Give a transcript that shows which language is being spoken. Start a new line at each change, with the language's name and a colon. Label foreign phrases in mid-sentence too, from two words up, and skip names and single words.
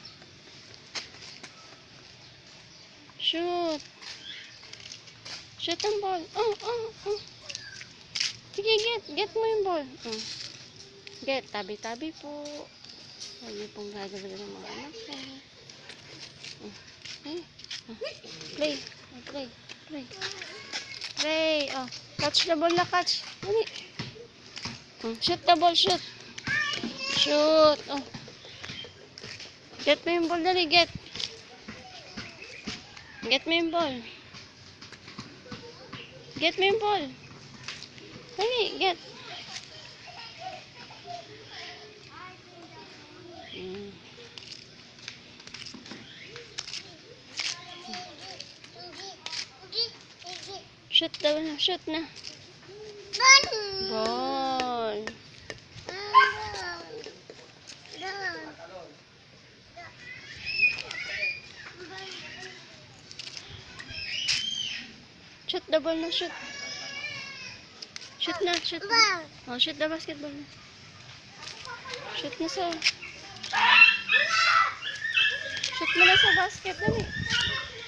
English: Shoot.
Filipino: Shoot ang ball. Oh. Sige, get mo yung ball. Oh. Get, tabi-tabi po. Lagi pong gagawin ng mga anak ko.
English: Play. Play. Oh, catch the ball na, catch. Dali. Shoot the ball, shoot. Shoot. Oh.
Filipino: Get mo yung ball, dali, get. Get mo yung ball. Get mo yung ball. Dali, get. Shoot na, shoot na.
English: Ball. Shoot the ball na, shoot.
Filipino: Shoot na, shoot na.
English: Oh, shoot the basketball na. Shoot na sa...
Filipino: Shoot mo na sa basket, dali.